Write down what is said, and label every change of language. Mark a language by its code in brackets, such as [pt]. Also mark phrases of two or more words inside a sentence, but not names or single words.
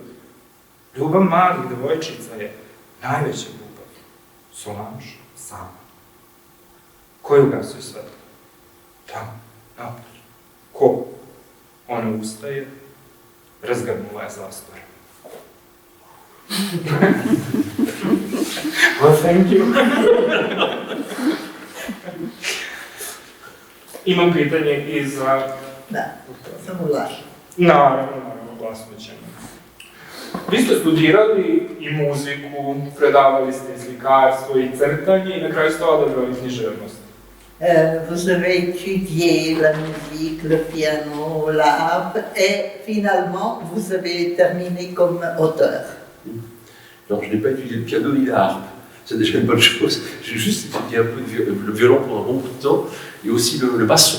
[sr] Ljubav malih devojčica je najveća ljubav. Solange sama. Ko je ugasio svetlo? Tamo, napolje. Ko? Ona ustaje, razgrnula je zastore. [en] Well, thank you. [sr] Imam pitanje i za... Da, samo laž. Naravno, glasno ćemo. Vi ste studirali i muziku, predavali ste i slikarstvo i crtanje i na kraju ste odabrali književnost. [fr] Vous avez étudié la musique, le piano, la harpe et finalement vous avez terminé comme auteur. Non, je n'ai pas étudié le piano ni la harpe. C'est déjà une bonne chose. J'ai juste étudié un peu le violon pendant beaucoup de temps et aussi le basson.